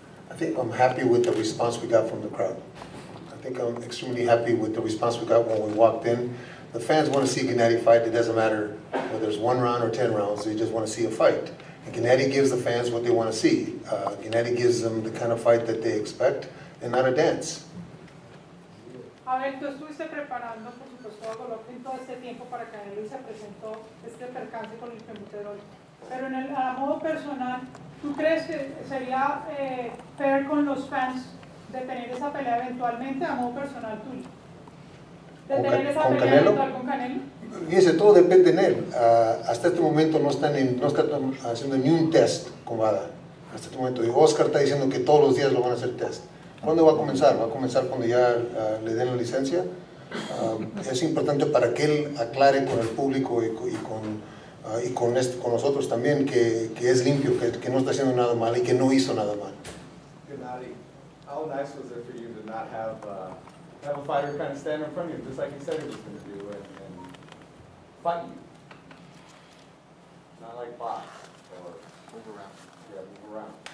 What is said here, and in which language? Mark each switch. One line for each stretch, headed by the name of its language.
English: I think I'm happy with the response we got from the crowd. I think I'm extremely happy with the response we got when we walked in. The fans want to see Genaddy fight. It doesn't matter whether it's 1 round or 10 rounds. They just want to see a fight. And Genaddy gives the fans what they want to see. Genaddy gives them the kind of fight that they expect and not a dance.
Spanish: A ver, tú estuviste preparando, por supuesto, a Golovkin todo este tiempo para Canelo y se presentó este percance con el clenbuterol. Pero a modo personal, ¿tú crees que sería fair con los fans de tener esa pelea eventualmente a modo personal tuyo? ¿De tener esa pelea Canelo? eventual con Canelo? Fíjese, todo depende de él. Hasta este momento no están haciendo ni un test con Ada. Hasta este momento. Y Oscar está diciendo que todos los días lo van a hacer test. ¿Cuándo va a comenzar? Va a comenzar cuando ya le den la licencia. Es importante para que él aclare con el público y con nosotros también que es limpio, que no está haciendo nada mal y que no hizo nada mal.
English: Genaddy, how nice was it for you to not have a fighter kind of stand in front of you, just like he said he was going to do, and fight you? Not like box or move around. Yeah, move around.